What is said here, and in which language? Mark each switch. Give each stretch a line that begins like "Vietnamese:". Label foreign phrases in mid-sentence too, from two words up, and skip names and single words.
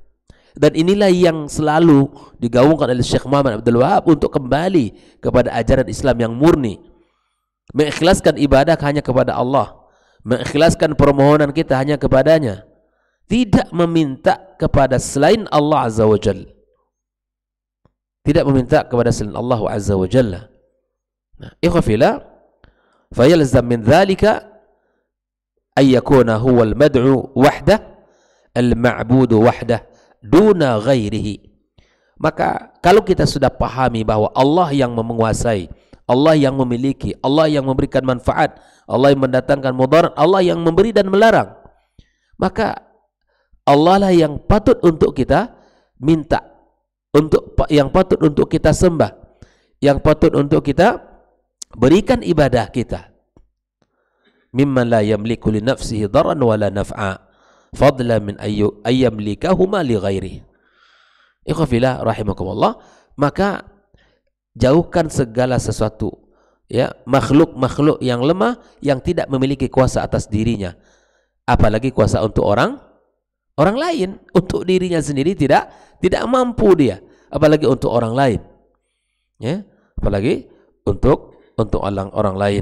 Indonesian: Dan inilah yang selalu digaungkan oleh Syekh Muhammad Abdul Wahab untuk kembali kepada ajaran Islam yang murni, mengikhlaskan ibadah hanya kepada Allah, mengikhlaskan permohonan kita hanya kepadanya, tidak meminta kepada selain Allah
Arabic: عز وجل,
Indonesian: tidak meminta kepada selain Allah
Arabic: عز وجل.
Indonesian: Nah, ikhwafillah,
Arabic: فيلزم من ذلك أن يكون هو المدعو وحده، المعبود وحده, دون غيره.
Indonesian: Maka kalau kita sudah pahami bahwa Allah yang menguasai, Allah yang memiliki, Allah yang memberikan manfaat, Allah yang mendatangkan mudarat, Allah yang memberi dan melarang, maka Allah lah yang patut untuk kita minta, yang patut untuk kita sembah, yang patut untuk kita berikan ibadah kita.
Arabic: ممن لا يملك لنفسه ضرا ولا نفعا فضلا من أن يملكهما لغيره. إخوة في الله رحمكم الله.
Indonesian: Maka jauhkan segala sesuatu, ya, makhluk-makhluk yang lemah yang tidak memiliki kuasa atas dirinya, apalagi kuasa untuk orang lain. Untuk dirinya sendiri tidak mampu dia, apalagi untuk orang lain, ya, apalagi untuk orang lain.